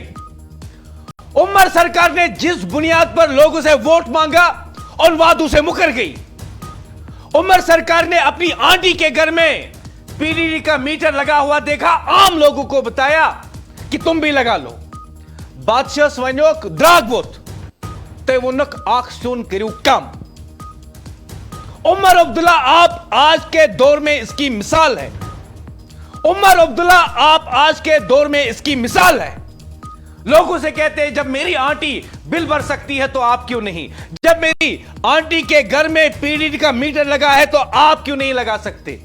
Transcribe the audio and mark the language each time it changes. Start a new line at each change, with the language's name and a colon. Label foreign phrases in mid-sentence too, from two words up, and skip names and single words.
Hindi: उमर सरकार ने जिस बुनियाद पर लोगों से वोट मांगा उन वादों से मुकर गई। उमर सरकार ने अपनी आंटी के घर में पीडीडी का मीटर लगा हुआ देखा, आम लोगों को बताया कि तुम भी लगा लो।
Kashmiri: बादशाह स्वनोक द्रागवोत ते वनक आखसून करू कम।
Hindi: उमर अब्दुल्ला आप आज के दौर में इसकी मिसाल है। उमर अब्दुल्ला आप आज के दौर में इसकी मिसाल है। लोगों से कहते हैं जब मेरी आंटी बिल भर सकती है तो आप क्यों नहीं, जब मेरी आंटी के घर में पीडीडी का मीटर लगा है तो आप क्यों नहीं लगा सकते।